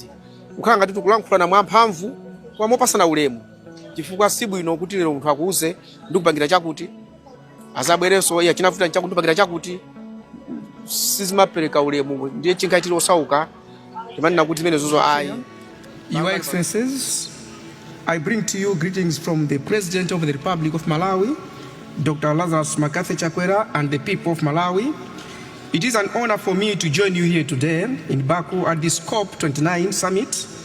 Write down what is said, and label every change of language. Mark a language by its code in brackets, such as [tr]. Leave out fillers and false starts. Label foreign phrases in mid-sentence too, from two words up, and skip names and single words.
[ny] Kukhala ngati tikulankhulana mwamphamvu koma mopasana ulemu, chifukwa si bwino kuti lero munthu akuuze ndikupangira chakuti azabwerenso iye chinafuta chakundipangira chakuti, sizimapereka ulemu. Ndiye chingaitire osauka timanena kuti zimene zozo ayi. [en] Your Excellencies, I bring to you greetings from the President of the Republic of Malawi, Dr. Lazarus Makathi Chakwera, and the people of Malawi. It is an honor for me to join you here today in Baku at this COP29 summit.